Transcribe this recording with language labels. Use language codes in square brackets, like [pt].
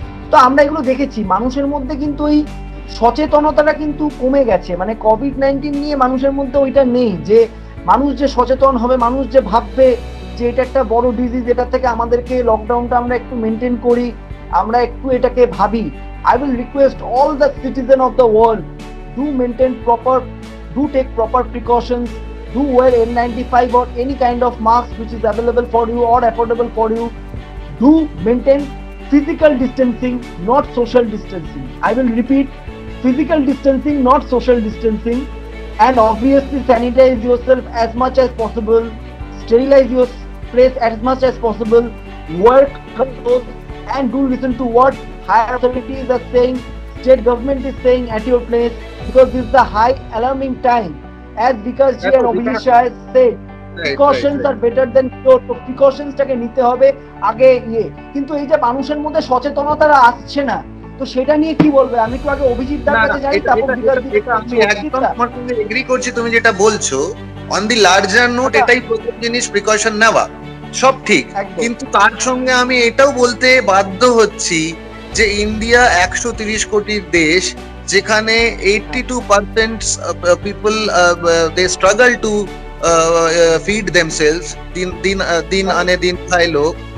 [bn] তো আমরা এগুলো দেখেছি, মানুষের মধ্যে কিন্তু এই সচেতনতাটা কিন্তু কমে গেছে। মানে কোভিড-19 নিয়ে মানুষের মধ্যে ওইটা নেই, যে মানুষ যে সচেতন হবে, মানুষ যে ভাববে যে এটা একটা বড় ডিজিজ, এটা থেকে আমাদেরকে লকডাউনটা আমরা একটু মেনটেন করি, আমরা একটু এটাকে ভাবি। [en] I will request all the citizens of the world, do take proper precautions, do wear N95 or any kind of mask which is available for you or affordable for you. Do maintain physical distancing, not social distancing. I will repeat, physical distancing, not social distancing. And obviously sanitize yourself as much as possible, sterilize your place as much as possible, wear clothes, and do listen to what higher authorities are saying, state government is saying at your place, because this is the high alarming time. As Vikas ji and Abhijit Shah has said, precautions are better than cure. [bn] So precautions টাকে নিতে হবে আগে ইয়ে, কিন্তু এই যে মানুষের মধ্যে সচেতনতা আসছে না, তো সেটা নিয়ে কি বলবে? আমি একটু আগে অভিজিৎ দার কাছে যাই, তারপর বিকাশ জি। আমি একদম তোমার সঙ্গে এগ্রি করছি তুমি যেটা বলছো। [en] on the larger note [bn] এটাই প্রথম জিনিস, প্রিকশন নেওয়া, সব ঠিক, কিন্তু তার সঙ্গে আমি এটাও বলতে বাধ্য হচ্ছি যে ইন্ডিয়া 130 কোটির দেশ, যেখানে 82% people [en] they struggle to feed themselves, [bn] দিন আনে দিন খায় লোক।